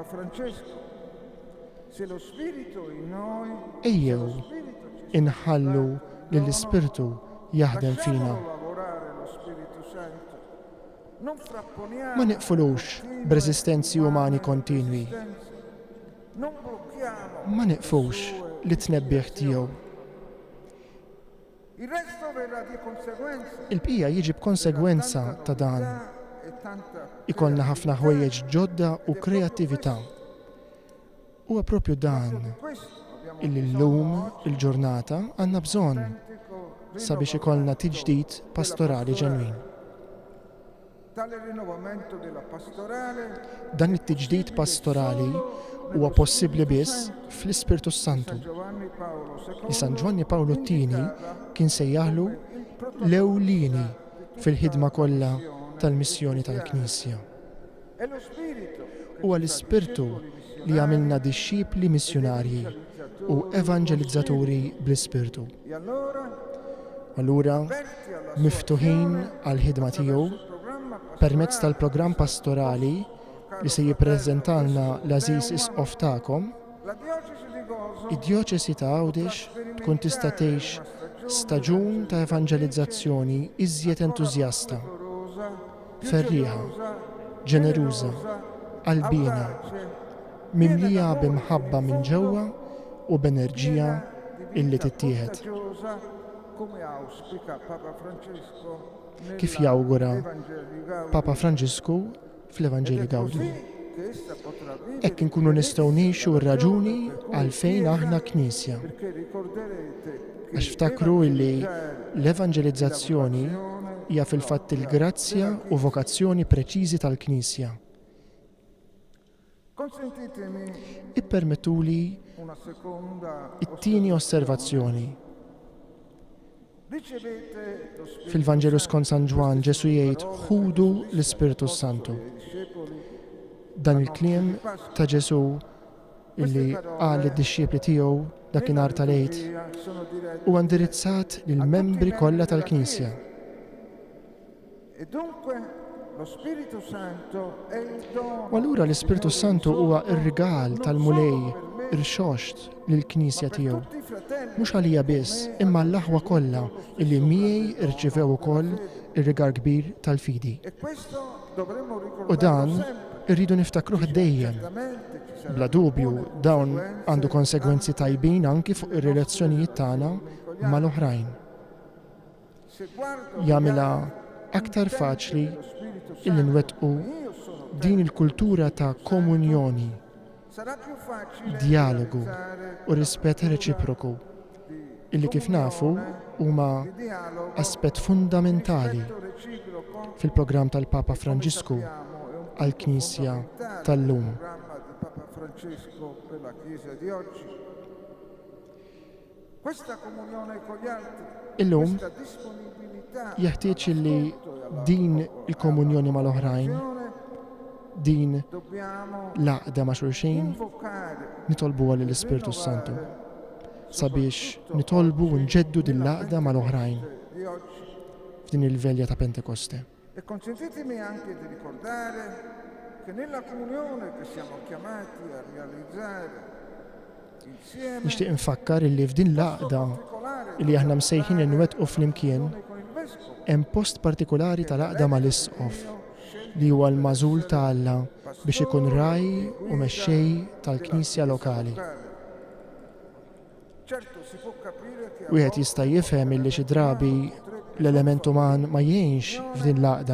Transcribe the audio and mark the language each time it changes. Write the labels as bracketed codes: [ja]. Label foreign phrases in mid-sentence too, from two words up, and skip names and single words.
[mt] Ejjew inħallu lill-Ispirtu jaħdem fina. Ma neqfulux b'reżistenzi umani kontinwi. Ma neqfux li tnebbieħ tiegħu. [it] Il resto verrà di conseguenza. [mt] Il-bqija jiġi b'konsegwenza ta' dan. Ikollna ħafna ħwejjeġ ġodda u kreattività. Huwa proprju dan illi llum il-ġurnata għandna bżonn sabiex ikollna tiġdid pastorali ġenwin. [it] Tale rinnovamento della pastorale [mt] Dan it-tiġdid pastorali huwa possibbli biss fl-Ispirtu Santu. Giovanni Paolo Li San Giovanni Paolo II kien sejjaħlu l-ewlieni fil-ħidma kollha tal-missjoni tal-Knisja. [it] è lo spirito [mt] Huwa l-Ispirtu li għamilna disċipli missjonarji u evanġelizzaturi bl-Ispirtu. [it] e allora [mt] Allura, [it] aperti alla [mt] miftuħin għal-ħidma tiegħu [it] programma [mt] permezz tal-programm pastorali li se jippreżentalna l-Aziz Isqof tagħkom, [it] la diocesi di Gozo [mt] id-djoċesi ta' Għawdex tkun tista' tgħix staġun ta' evanġelizzazzjoni iżjed entużjasta, [it] dolorosa, [mt] ferrieħa, ġeneruża, qalbina, mimlija b'imħabba minn ġewwa u b'enerġija illi tittieħed. [it] contagiosa, come auspica Papa Francesco [mt] Kif jawgura [it] nell'Evangelii Gaudium. [mt] Papa Franġisku fl-Evanġeli Gawdium. [it] Che essa potrà vivere [mt] Hekk inkunu nistgħu ngħixu r-raġuni għalfejn aħna Knisja. [it] perché ricorderete che [mt] Għax ftakru illi l-evanġelizzazzjoni hija fil-fatt il-grazzja u vokazzjoni preċiżi tal-Knisja. [it] consentitemi [mt] Ippermettuli [it] una seconda [mt] it-tieni osservazzjoni. [it] ricevete lo Spirito [mt] Fil-Vanġelu skont San Ġwan Ġesu jgħid ħudu l-Ispirtu Santu. [it] discepoli [mt] Dan il-kliem ta' Ġesu illi qal id-disċipli tiegħu dakinhar tal-għid [it] sono diretti [mt] huwa indirizzat lill-membri kollha tal-Knisja. [it] e dunque lo Spirito Santo è il dono [mt] U allura l-Ispirtu Santu huwa ir-rigal tal-mulej irxoxt lill-Knisja tiegħu. [it] tutti i fratelli [mt] Mhux għalija biss, imma l-aħwa kollha illi miegħi irċivew ukoll ir-rigal kbir tal-fidi. [it] e questo dovremmo [mt] U [it] ricordarlo [mt] dan [it] sempre. [mt] irridu niftakruh dejjem. [it] Certamente ci saranno [mt] Bla dubju, [it] buone [mt] dawn [it] conseguenze [mt] għandu konsegwenzi tajbin anki fuq ir-relazzjonijiet tagħna mal-oħrajn. [it] se guardo [mt] Jagħmilha aktar faċli [it] lo Spirito [mt] illi [it] Santo [mt] nwettqu [it] io sono [mt] din il-kultura ta' komunjoni, [it] sarà più facile [mt] dialogu [it] realizzare [mt] u rispett reċiproku illi kif nafu huma [it] di dialogo [mt] aspett fundamentali [it] reciproco [mt] fil-programm tal-Papa Franġisku għall-Knisja tal-lum. [it] programma di Papa Francesco per la Chiesa di oggi. Questa comunione con gli altri, [mt] Illum [it] questa disponibilità [mt] jeħtieġ illi din il-komunjoni mal-oħrajn, din [it] dobbiamo [mt] l-għaqda ma' xulxin, [it] invocare [mt] nitolbu għal l-Ispirtu Santu sabiex nitolbu u nġeddu din l-għaqda mal-oħrajn [it] di oggi. [mt] f'din il-velja ta' Pentekoste. [it] E consentitemi anche di ricordare che nella comunione che siamo chiamati a realizzare insieme [mt] Nixtieq infakkar illi f'din l-għaqda illi aħna msejħin inwettqu flimkien [it] con il Vescovo [mt] hemm post partikolari tal-għaqda mal-Isqof li huwa l-mażul ta' Alla biex ikun raj u mexxej tal-Knisja lokali. [it] certo si può capire che a [mt] Wieħed jista' jifhem illi xi drabi l-element uman ma jgħinx f'din l-għaqda.